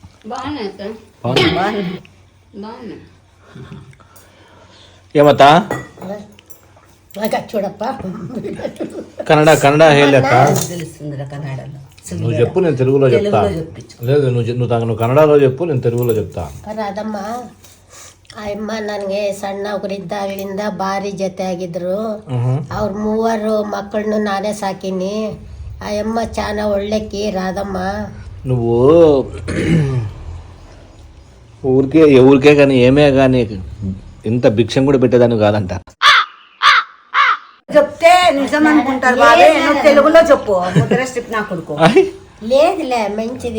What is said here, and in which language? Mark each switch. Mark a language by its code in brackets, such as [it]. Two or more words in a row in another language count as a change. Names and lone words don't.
[te] ఏమత్తా చూడప్ప [kn] ಕನ್ನಡ ಹೇಳಕ್ಕ [te] తెలుస్తుందిరా కన్నడలో. నువ్వు చెప్పు, నేను తెలుగులో చెప్తా. లేదు నువ్వు కన్నడలో చెప్పు, నేను తెలుగులో చెప్తా. [kn] ರಾಧಮ್ಮ ಆ ಅಮ್ಮ ನನಗೆ ಸಣ್ಣ ಒಬ್ಬರಿದ್ದಾಗಲಿಂದ ಭಾರಿ ಜೊತೆ ಆಗಿದ್ರು. ಅವ್ರ 3 ಮಕ್ಕಳನ್ನು ನಾನೇ ಸಾಕಿನಿ. ಆ ಅಮ್ಮ ಚಾನ ಒಳ್ಳೆಕಿ ರಾಧಮ್ಮ. [te] నువ్వు ఊరికే కానీ ఏమే కానీ ఇంత భిక్షం కూడా పెట్టేదాన్ని కాదంట. చెప్తే నిజం అనుకుంటారు బాబే. నువ్వు తెలుగులో చెప్పు. ముద్ర స్ట్రిప్ నా కొడుకు లేదులే మంచిది.